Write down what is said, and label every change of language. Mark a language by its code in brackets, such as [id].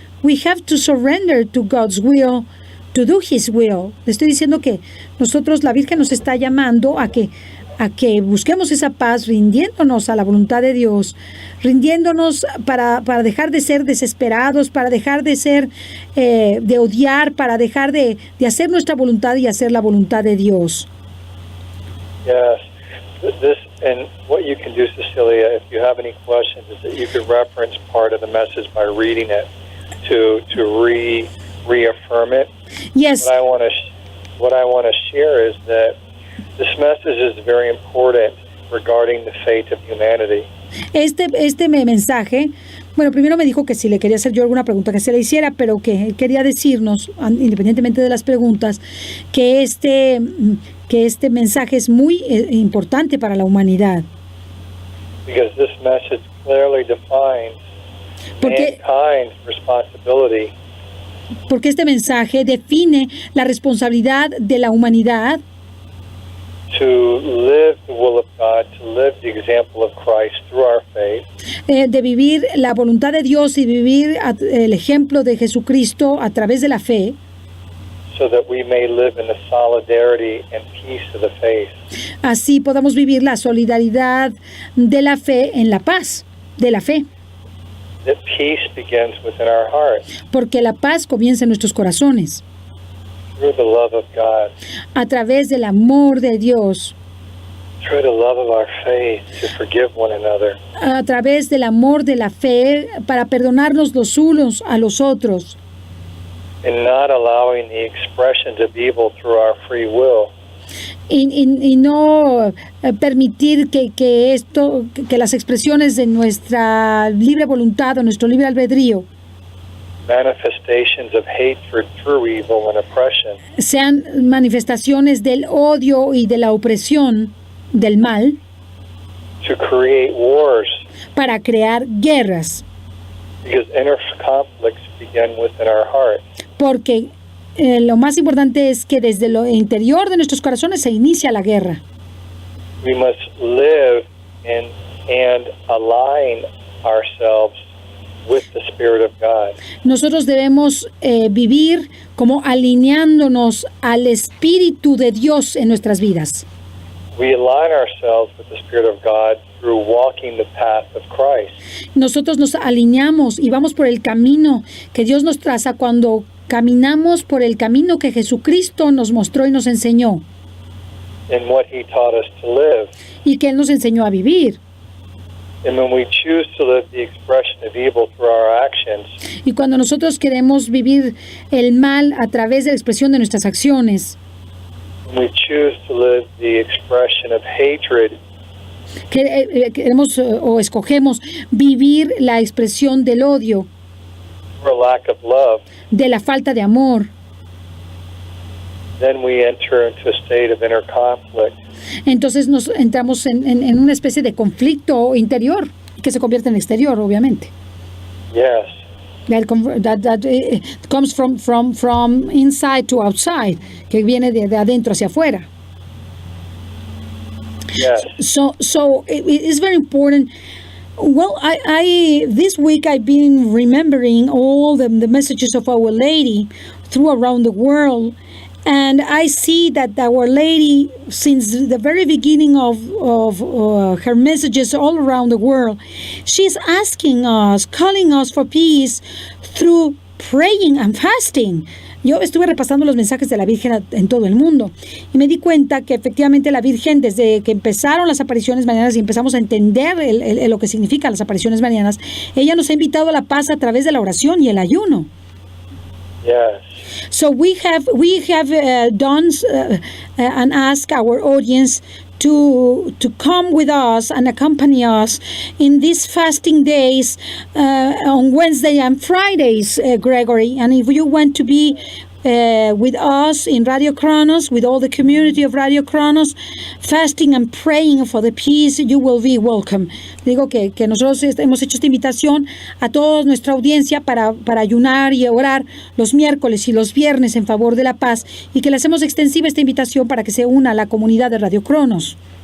[en] We have to surrender to God's will, to do His will. [es] Le estoy diciendo que nosotros, la Virgen nos está llamando a que busquemos esa paz rindiéndonos a la voluntad de Dios, rindiéndonos para dejar de ser desesperados, para dejar de ser, de odiar, para dejar de hacer nuestra voluntad y hacer la voluntad de Dios. [en] Yes. This, and what you can do, Cecilia, if you have any questions, is that you could reference part of the message by reading it to reaffirm it. Yes. What I want to share is that this message is very important regarding the fate of humanity. [es] Este mensaje, bueno, primero me dijo que si le quería hacer yo alguna pregunta que se le hiciera, pero que quería decirnos, independientemente de las preguntas, que este mensaje es muy importante para la humanidad. [en] Because this message clearly defines mankind's responsibility. [es] Porque este mensaje define la responsabilidad de la humanidad [en] to live the will of God, to live the example of Christ through our faith. [es] De vivir la voluntad de Dios y vivir el ejemplo de Jesucristo a través de la fe. [en] So that we may live in the solidarity and peace of the faith. [es] Así podamos vivir la solidaridad de la fe en la paz de la fe. [en] That peace begins within our hearts. [es] Porque la paz comienza en nuestros corazones. [en] Through the love of God. [es] A través del amor de Dios. [en] Through the love of our faith to forgive one another. [es] A través del amor de la fe para perdonarnos los unos a los otros. [en] And not allowing the expressions of evil through our free will. [es] Y no permitir que las expresiones de nuestra libre voluntad o nuestro libre albedrío [en] manifestations of hatred through evil and oppression. [es] Sean manifestaciones del odio y de la opresión del mal. [en] To create wars. [es] Para crear guerras. [en] Because inner conflicts begin within our hearts. [es] Porque lo más importante es que desde lo interior de nuestros corazones se inicia la guerra. [en] We must live and align ourselves with the Spirit of God. [es] Nosotros debemos vivir como alineándonos al Espíritu de Dios en nuestras vidas. [en] We align ourselves with the Spirit of God through walking the path of Christ. [es] Nosotros nos alineamos y vamos por el camino que Dios nos traza cuando caminamos por el camino que Jesucristo nos mostró y nos enseñó. [en] And what He taught us to live. [es] Y que Él nos enseñó a vivir. [en] And when we choose to live the expression of evil through our actions, [es] y cuando nosotros queremos vivir el mal a través de la expresión de nuestras acciones, [en] we choose to live the expression of hatred, [es] queremos o escogemos vivir la expresión del odio, [en] or lack of love, [es] de la falta de amor, [en] then we enter into a state of inner conflict. [es] Entonces nos entramos en una especie de conflicto interior que se convierte en exterior, obviamente. [en] Yes. That comes from inside to outside, [es] que viene de adentro hacia afuera. [en] Yes. So it is very important. Well, I this week I've been remembering all the messages of Our Lady through around the world. And I see that Our Lady, since the very beginning of her messages all around the world, she's asking us, calling us for peace through praying and fasting. [es] Yo estuve repasando los mensajes de la Virgen en todo el mundo y me di cuenta que efectivamente la Virgen, desde que empezaron las apariciones marianas y empezamos a entender lo que significan las apariciones marianas, ella nos ha invitado a la paz a través de la oración y el ayuno. [en] Yes. So we have done and asked our audience to come with us and accompany us in these fasting days on Wednesday and Fridays, Gregory. And if you want to be with us in Radio Kronos, with all the community of Radio Kronos, fasting and praying for the peace, you will be welcome. [es] Digo que nosotros hemos hecho esta invitación a toda nuestra audiencia para ayunar y orar los miércoles y los viernes en favor de la paz, y que le hacemos extensiva esta invitación para que se una a la comunidad de Radio Kronos.